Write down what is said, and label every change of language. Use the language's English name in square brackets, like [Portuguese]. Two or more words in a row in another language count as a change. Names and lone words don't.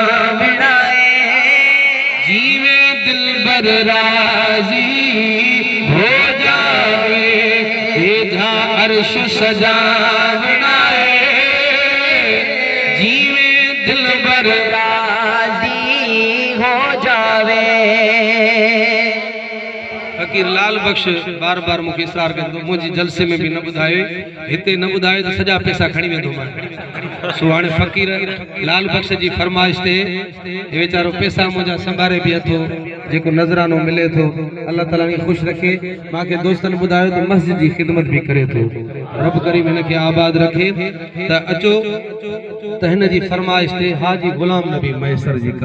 [Sindhi] जीवे दिल बर राजी हो जावे हेठा अर्श सजावणा जीवे दिल बर राजी हो जावे फकीर लाल बख्श बार बार मुझे इशरार कंदो मुझे जलसे में भी न बुधायो हिते न बुधायो तो सजा पैसा खणी वेंदो मां सुहाणे फकीर लाल बख्श जी फरमाइश ते वेचारो पैसा मुझा संभारे भी अथो जेको नजरानो मिले थो अल्लाह ताला ने खुश रखे मां के दोस्तन बुधायो तो मस्जिद की खिदमत भी करे थो रब करीम इन के आबाद रखे त अचो त हिन जी फरमाइश ते हाजी गुलाम नबी मैसर जी का